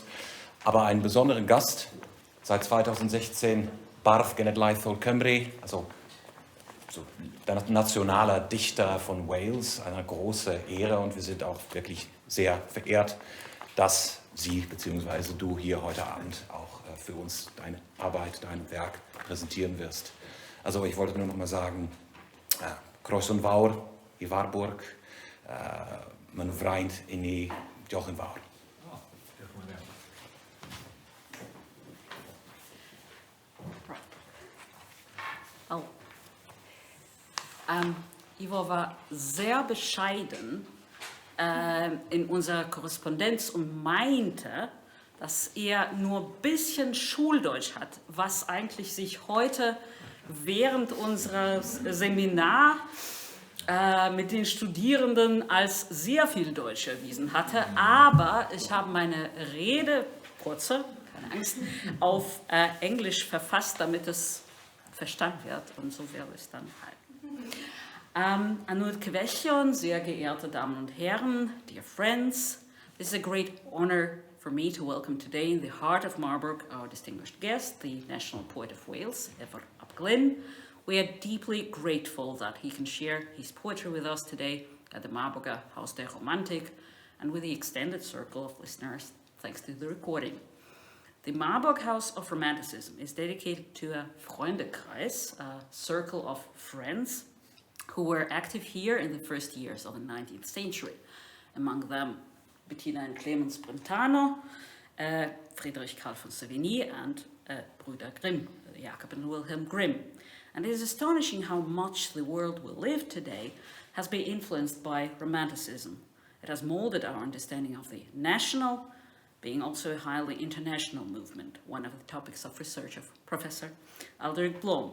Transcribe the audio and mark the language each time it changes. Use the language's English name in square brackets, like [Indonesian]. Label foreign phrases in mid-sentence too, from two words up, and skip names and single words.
[German] Aber einen besonderen Gast, seit 2016 [Welsh] Bardd Genedlaethol Cymru, [German] also so der nationaler Dichter von Wales, eine große Ehre, und wir sind auch wirklich sehr verehrt, dass Sie bzw. du hier heute Abend auch für uns deine Arbeit, dein Werk präsentieren wirst. Also ich wollte nur noch mal sagen, [Welsh] Croeso yn fawr I Marburg, [German] mein vriend in die [Welsh] Diolch yn fawr. Oh. [German] Ifor war sehr bescheiden in unserer Korrespondenz und meinte, dass er nur ein bisschen Schuldeutsch hat, was eigentlich sich heute während unseres Seminar mit den Studierenden als sehr viel Deutsch erwiesen hatte. Aber ich habe meine Rede, kurze, keine Angst, auf Englisch verfasst, damit es verstanden wird, und so werde ich es dann halten. Anut Kvechion, sehr geehrte Damen und Herren, [English] dear friends, it is a great honor for me to welcome today in the heart of Marburg our distinguished guest, the National Poet of Wales, Ifor ap Glyn. We are deeply grateful that he can share his poetry with us today at the Marburger Haus der Romantik and with the extended circle of listeners, thanks to the recording. The Marburg House of Romanticism is dedicated to a Freundekreis, a circle of friends who were active here in the first years of the 19th century. Among them, Bettina and Clemens Brentano, Friedrich Karl von Savigny, and Brüder Grimm, Jakob and Wilhelm Grimm. And it is astonishing how much the world we live today has been influenced by Romanticism. It has molded our understanding of the national, being also a highly international movement, one of the topics of research of Professor Alderic Blom.